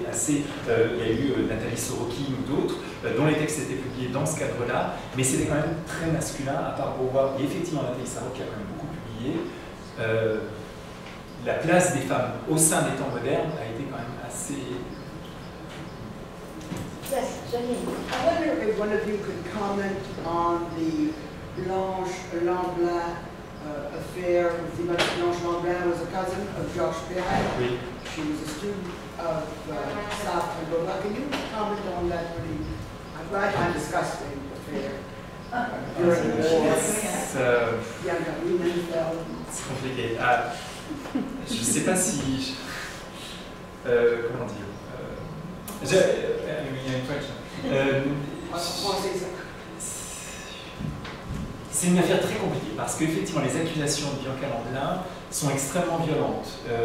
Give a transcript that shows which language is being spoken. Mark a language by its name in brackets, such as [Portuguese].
[French] Il y a eu Nathalie Sorokin ou d'autres, dont les textes étaient publiés dans ce cadre-là, mais c'était quand même très masculin, à part Beauvoir. Et effectivement, Nathalie Sarraute qui a quand même beaucoup publié. La place des femmes au sein des temps modernes a été quand même assez... [English] Yes, Janine. I wonder if one of you could comment on the Blanche Lamblin affair. Blanche Lamblin was a cousin of Georges Perec. [French] Oui. [English] She was a student of Sartre and Beauvoir. Can you comment on that? I'm glad I discussed the affair during the war. [French] C'est compliqué. Je ne sais pas si... comment dire c'est une affaire très compliquée parce qu'effectivement les accusations de Bianca Lamblin sont extrêmement violentes.